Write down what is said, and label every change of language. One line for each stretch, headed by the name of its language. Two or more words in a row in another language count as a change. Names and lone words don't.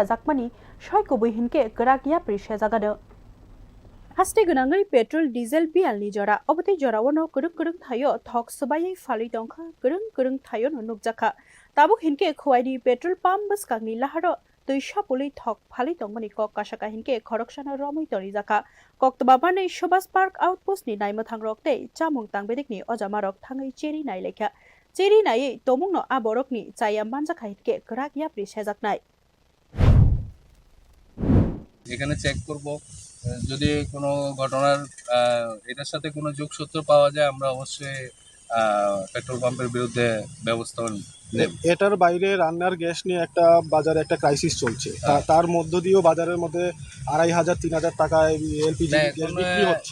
Kok Borok: jakmani soi kubui hinke grak yapri sejagano haste gonangai petrol diesel bial ni jora oboti jorawano kurung thayo thok subayai phali tongkha kurung thayo no nukjakha tabuk hinke khwaidi petrol pump bwskangni laharo tui sapoli thok phali tongmani kok kasaka hinke khoroksana romoi tori jaka Koktobabane Shobas Park Outpost ni naimthang rokte chamung tangbedik ni ojamarok thangai cheri nai lekha cheri nai tomung no aborok ni chaya manja khaitke grak yapri sejaknai
Bangla: এখানে চেক করব যদি কোনো ঘটনার এটার সাথে কোনো যোগসূত্র পাওয়া যায় আমরা অবশ্যই পেট্রোল পাম্পের বিরুদ্ধে ব্যবস্থা নেব। এটার বাইরে রান্নার গ্যাস নিয়ে একটা বাজারে একটা ক্রাইসিস চলছে তার মধ্য দিয়েও বাজারের মধ্যে 2500-3000 টাকায় এলপিজি গ্যাস বিক্রি হচ্ছে